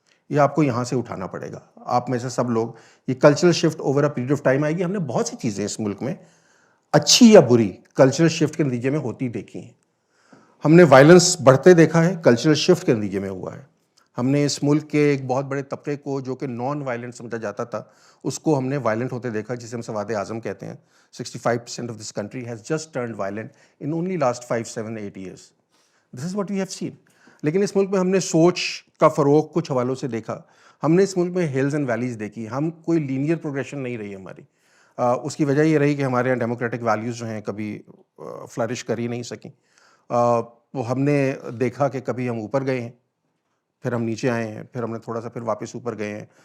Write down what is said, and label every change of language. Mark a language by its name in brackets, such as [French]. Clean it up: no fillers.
[Urdu] یہ آپ کو یہاں سے اٹھانا پڑے گا. آپ میں سے سب لوگ, یہ [English] cultural shift over a period of time [Urdu] آئے گی. ہم نے بہت سی چیزیں اس ملک میں اچھی یا بری کلچرل شفٹ کے نتیجے میں ہوتی دیکھی ہیں. ہم نے وائلنس بڑھتے دیکھا ہے, کلچرل شفٹ کے نتیجے میں ہوا ہے. ہم نے اس ملک کے ایک بہت بڑے طبقے کو جو کہ نان وائلنٹ سمجھا جاتا تھا, اس کو ہم نے وائلنٹ ہوتے دیکھا, جسے ہم سواد اعظم کہتے ہیں. [English] 65% of this country has just turned violent in only last 5, 7, 8 years. This is what we have seen. [Urdu] لیکن اس ملک میں ہم نے سوچ کا فروغ کچھ حوالوں سے دیکھا. ہم نے اس ملک میں [English] hills and valleys [Urdu] دیکھی. ہم کوئی لینئر پروگریشن نہیں رہی ہماری. اس کی وجہ یہ رہی کہ ہمارے یہاں ڈیموکریٹک ویلیوز جو ہیں کبھی فلرش کر ہی نہیں سکیں. وہ ہم نے دیکھا کہ کبھی ہم اوپر گئے ہیں, پھر ہم نیچے آئے ہیں, پھر ہم نے تھوڑا سا پھر واپس اوپر گئے ہیں.